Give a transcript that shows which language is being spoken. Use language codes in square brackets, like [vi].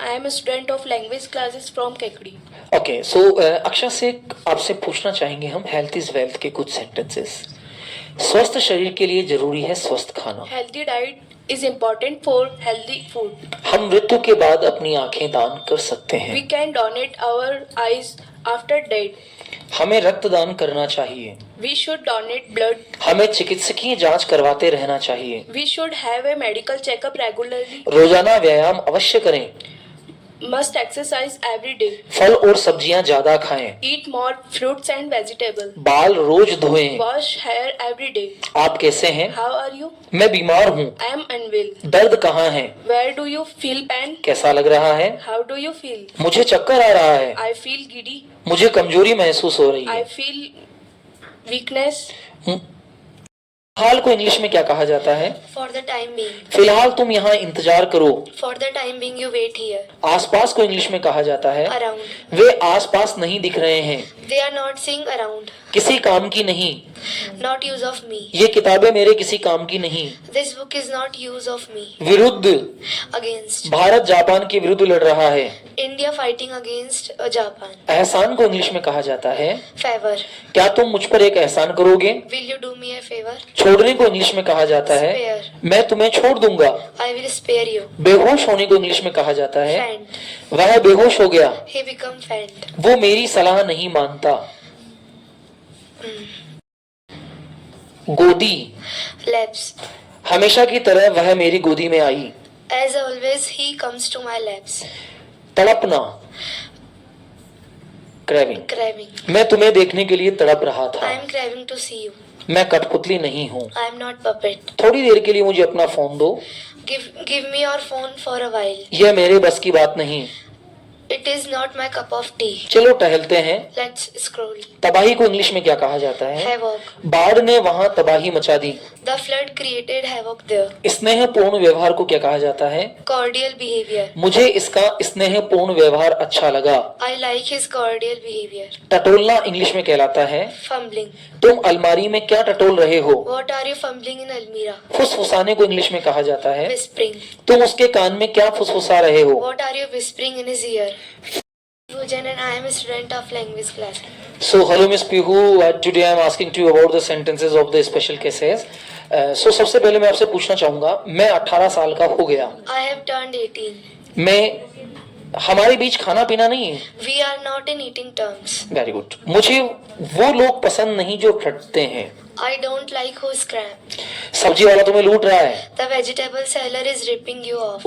[en] I am a student of language classes from Kekri. [hi] Okay, सो अक्षा से आपसे पूछना चाहेंगे हम [en] health is wealth [hi] के कुछ सेंटेंसेस। स्वस्थ शरीर के लिए जरूरी है स्वस्थ खाना। [en] Healthy diet is important for healthy food. [hi] हम मृत्यु के बाद अपनी आंखें दान कर सकते हैं। [en] We can donate our eyes after death. [hi] हमें रक्तदान करना चाहिए। [en] We should donate blood. [hi] हमें चिकित्सकीय जांच करवाते रहना चाहिए। [en] We should have a medical checkup regularly. [hi] रोजाना व्यायाम अवश्य करें। [en] Must exercise every day. [hi] फल और सब्जियां ज्यादा खाएं। [en] Eat more fruits and vegetables. [hi] बाल रोज धोएं। [en] Wash hair every day. [hi] आप कैसे हैं? [en] How are you? [hi] मैं बीमार हूँ। [en] I am unwell. [hi] दर्द कहाँ है? [en] Where do you feel pain? [hi] कैसा लग रहा है? [en] How do you feel? [hi] मुझे चक्कर आ रहा है। [en] I feel giddy. [hi] मुझे कमजोरी महसूस हो रही [en] I [hi] है। [en] feel weakness. [hi] हाल को इंग्लिश में क्या कहा जाता है? [en] For the time being. [hi] फिलहाल तुम यहाँ इंतजार करो। [en] For the time being, you wait here. [hi] आसपास को इंग्लिश में कहा जाता है। [en] Around. [hi] वे आसपास नहीं दिख रहे हैं। [en] They are not seeing around. [hi] किसी काम की नहीं। [en] Not use of me. [hi] ये किताबें मेरे किसी काम की नहीं। [en] This book is not use of me. [hi] विरुद्ध। [en] Against. [hi] भारत जापान के विरुद्ध लड़ रहा है। [en] India fighting against Japan. [hi] एहसान को इंग्लिश में कहा जाता है। [en] Favor. [hi] क्या तुम मुझ पर एक एहसान करोगे? [en] Will you do me a favor? [hi] छोड़ने को इंग्लिश में कहा जाता है। [en] Spare. [hi] मैं तुम्हें छोड़ दूंगा। [en] I will spare you. [hi] बेहोश होने को इंग्लिश में कहा जाता है। [en] Faint. [hi] वह बेहोश हो गया। [en] He become faint. [hi] वो मेरी सलाह नहीं मानता। गोदी। [en] Laps. [hi] हमेशा की तरह वह मेरी गोदी में आई। [en] As always, he comes to my laps. [hi] तड़पना। [en] Craving. Craving. [hi] मैं तुम्हें देखने के लिए तड़प रहा था। [en] I am craving to see you. [hi] मैं कठपुतली नहीं हूँ। [en] I am not puppet. [hi] थोड़ी देर के लिए मुझे अपना फोन दो। [en] Give me your phone for a while. [hi] यह मेरे बस की बात नहीं। [en] It is not my cup of tea. [hi] चलो टहलते हैं। [en] Let's scroll. [hi] तबाही को इंग्लिश में क्या कहा जाता है? [en] Havoc. [hi] बाढ़ ने वहां तबाही मचा दी। [en] The flood created havoc there. [hi] स्नेहपूर्ण व्यवहार को क्या कहा जाता है? [en] Cordial behavior. [hi] मुझे इसका स्नेहपूर्ण व्यवहार अच्छा लगा। [en] I like his cordial behavior. [hi] टटोलना English में कहलाता है। [en] Fumbling. [hi] तुम अलमारी में क्या टटोल रहे हो? [en] What are you fumbling in Almira? [hi] फुसफुसाने को इंग्लिश में कहा जाता है। [en] Whispering. [hi] तुम उसके कान में क्या फुसफुसा रहे हो? [en] What are you whispering in his ear? Fujan and I am a student of language class. So hello Miss Pihu, today I am asking to you about the sentences of the special cases. [hi] So सबसे पहले मैं आपसे पूछना चाहूँगा, मैं 18 साल का हो गया। [en] I have turned 18. [hi] हमारे बीच खाना पीना नहीं है। [en] We are not in eating terms. Very good. [hi] मुझे वो लोग पसंद नहीं जो फटते हैं। [en] I don't like who scram. [hi] सब्जी वाला तुम्हें लूट रहा है। [en] The vegetable seller is ripping you off.